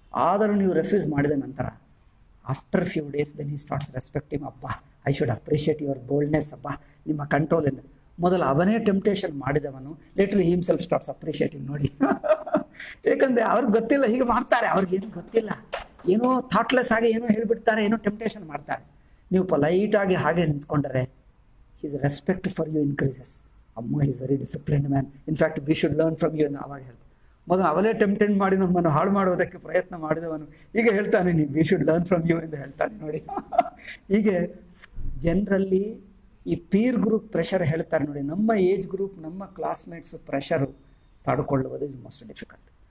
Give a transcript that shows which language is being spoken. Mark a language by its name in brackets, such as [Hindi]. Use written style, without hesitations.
[Kannada] ಆದರೂ ನೀವು ರೆಫ್ಯೂಸ್ ಮಾಡಿದ ನಂತರ [English] After few days then he starts respecting. ಅಪ್ಪ, I should appreciate your boldness, [Kannada] ಅಪ್ಪ ನಿಮ್ಮ ಕಂಟ್ರೋಲಿಂದ. ಮೊದಲು ಅವನೇ ಟೆಂಪ್ಟೇಷನ್ ಮಾಡಿದವನು [English] Lately himself starts appreciating. [Kannada] ನೋಡಿ, ಯಾಕಂದರೆ ಅವ್ರಿಗೆ ಗೊತ್ತಿಲ್ಲ, ಹೀಗೆ ಮಾಡ್ತಾರೆ, ಅವ್ರಿಗೇನು ಗೊತ್ತಿಲ್ಲ, ಏನೋ ಥಾಟ್ಲೆಸ್ ಆಗಿ ಏನೋ ಹೇಳಿಬಿಡ್ತಾರೆ, ಏನೋ ಟೆಂಪ್ಟೇಷನ್ ಮಾಡ್ತಾರೆ. ನೀವು ಪೊಲೈಟಾಗಿ ಹಾಗೆ ನಿಂತ್ಕೊಂಡರೆ [English] his respect for you increases. Amma is very disciplined man. In fact, we should learn from you [Kannada] ಎಂದು ಅವಾಗ ಹೇಳ್ತಾರೆ. ಮೊದಲು ಅವಲೇ ಟೆಂಪ್ಟೆಂಟ್ ಮಾಡಿ ನಮ್ಮನ್ನು ಹಾಳು ಮಾಡುವುದಕ್ಕೆ ಪ್ರಯತ್ನ ಮಾಡಿದವನು ಈಗ ಹೇಳ್ತಾನೆ, ನೀವು [English] we should learn from you [Kannada] ಎಂದು ಹೇಳ್ತಾನೆ. ನೋಡಿ, ಹೀಗೆ ಜನರಲ್ಲಿ ಈ ಪೀರ್ ಗ್ರೂಪ್ ಪ್ರೆಷರ್ ಹೇಳ್ತಾರೆ ನೋಡಿ. ನಮ್ಮ ಏಜ್ ಗ್ರೂಪ್, ನಮ್ಮ classmates pressure ತಡ್ಕೊಳ್ಳುವುದು [English] Is most difficult.